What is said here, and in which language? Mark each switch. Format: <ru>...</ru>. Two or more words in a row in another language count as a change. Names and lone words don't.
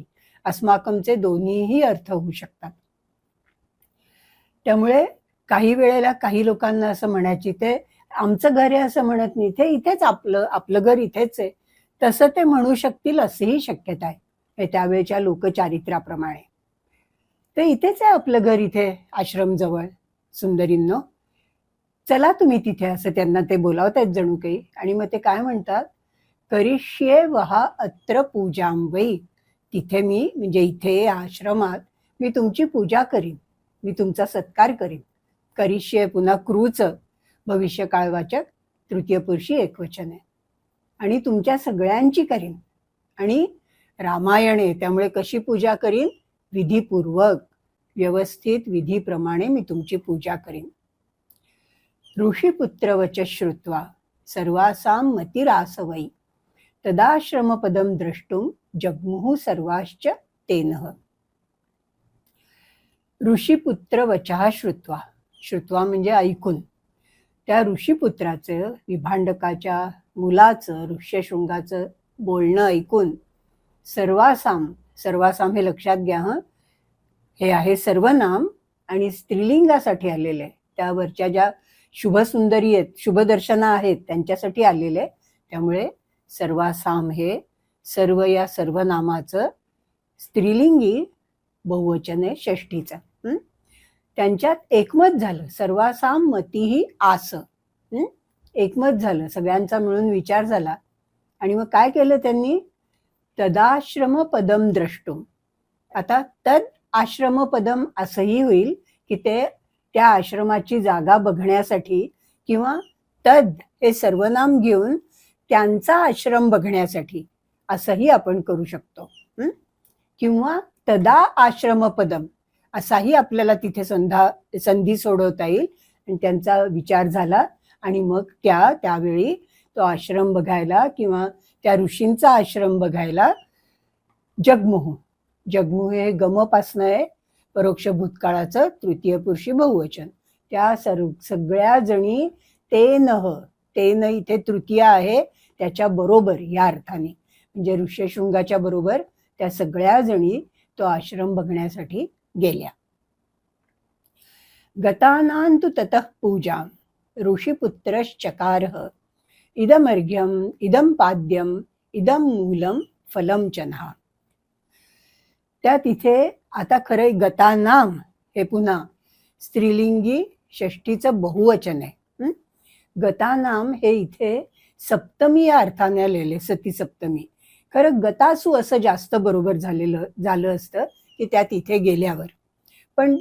<mr>अस्माकमचे दोन्हीही अर्थ होऊ शकतात. त्यामुळे काही वेळेला काही लोकांना असं म्हणायची, ते आमचं घर आहे असं म्हणत नाही, ते इथेच आपलं घर इथेच आहे तसं ते म्हणू शकतील असेही शक्यता आहे त्यावेळेच्या लोकचारित्र्याप्रमाणे. ते इथेच आहे आपलं घर, इथे आश्रम जवळ, सुंदरींनो चला तुम्ही तिथे, असं त्यांना ते बोलावतायत जणू काही. आणि मग ते काय म्हणतात,</mr> <sa>करिष्ये वहा अत्र पूजां वै.</sa> <mr>तिथे मी, म्हणजे इथे आश्रमात मी तुमची पूजा करीन, मी तुमचा सत्कार करीन. करिष्ये पुन्हा क्रूचं भविष्य काळवाचक तृतीय पुरुषी एकवचन आहे. आणि तुमच्या सगळ्यांची करीन. आणि रामायण आहे त्यामुळे कशी पूजा करीन, विधीपूर्वक व्यवस्थित विधीप्रमाणे मी तुमची पूजा करीन.</mr> <sa>ऋषीपुत्र वच श्रुत्वा सर्वासां मतिरासवै तदाश्रमपदं द्रष्टुं जग्मुः सर्वाश्च तेनः. ऋषीपुत्र वचः श्रुत्वा</sa> <mr>म्हणजे ऐकून. त्या ऋषीपुत्राचं, विभांडकाच्या मुलाचं, ऋष्यशृंगाचं बोलणं ऐकून सर्वासाम हे लक्षात घ्या. हे आहे सर्वनाम आणि स्त्रीलिंगासाठी आलेले आहे. त्यावरच्या ज्या शुभसुंदरी आहेत, शुभदर्शना आहेत त्यांच्यासाठी आलेले. त्यामुळे सर्वासाम हे सर्व या सर्वनामाचं स्त्रीलिंगी बहुवचन आहे, षष्ठीचं. त्यांच्यात एकमत झालं.</mr> <sa>सर्वासाम मतीही आस,</sa> <mr>एकमत झालं, सगळ्यांचा मिळून विचार झाला. आणि मग काय केलं त्यांनी,</mr> <sa>तदाश्रम पदम द्रष्टुम.</sa> <mr>आता</mr> <sa>तद आश्रम पदम</sa> <mr>असंही होईल की ते त्या आश्रमाची जागा बघण्यासाठी, किंवा तद हे सर्वनाम घेऊन त्यांचा आश्रम बघण्यासाठी असंही आपण करू शकतो. किंवा</mr> <sa>तदा आश्रम पदम</sa> <mr>असाही आपल्याला तिथे संधी सोडवता येईल. आणि त्यांचा विचार झाला आणि मग त्यावेळी तो आश्रम बघायला किंवा त्या ऋषींचा आश्रम बघायला जगमुह हे गमपासनं आहे, परोक्ष भूतकाळाचं तृतीय पुरुषी बहुवचन. त्या सगळ्या जणी तेन इथे तृतीय आहे, त्याच्या बरोबर या अर्थाने, म्हणजे ऋष्यशृंगाच्या बरोबर त्या सगळ्या जणी तो आश्रम बघण्यासाठी गेल्या.</mr> <sa>गतानांतु ततः पूजां ऋषिपुत्रश्चकारः इदमर्घ्यम इदं पाद्यम इदं मूलम फलम चनहा.</sa> <mr>त्या तिथे आता खरं गतानाम हे पुन्हा स्त्रीलिंगी षष्ठीचं बहुवचन आहे. गतानाम हे इथे सप्तमी या अर्थाने आलेले, सती सप्तमी. खरं गतासू असं जास्त बरोबर झालं असतं की त्या तिथे गेल्यावर.</mr>